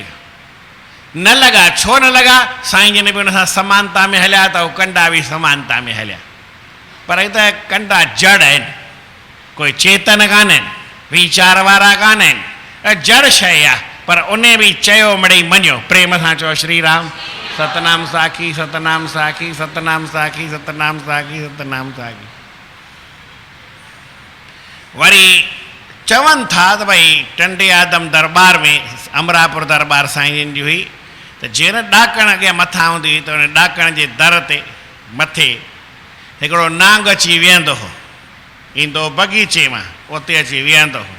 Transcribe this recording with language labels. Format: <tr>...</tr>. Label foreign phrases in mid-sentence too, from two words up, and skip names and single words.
<sd>न लॻा, छो न लॻा? साईं जन बि हुन सां समानता में हलिया त उहे कंडा बि समानता में हलिया। पर ही त कंडा जड़ आहिनि, कोई चेतन कान आहिनि, वीचार वारा कान आहिनि, जड़ शइ आहे। पर उन बि चयो मिड़ई मञियो, प्रेम सां चओ श्री राम, सतनाम साखी, सतनाम साखी, सतनाम साखी, सतनाम साखी, सतनाम साखी। वरी चवनि था त भई टंडे आदम दरबार में, अमरापुर दरबार साईं जन जी हुई, त जीअं ॾाकण अॻियां मथां हूंदी हुई, त हुन ॾाकण जे दर ते मथे हिकिड़ो नांग अची वेहंदो हो, ईंदो बगीचे मां, उते अची वेहंदो हो।</sd>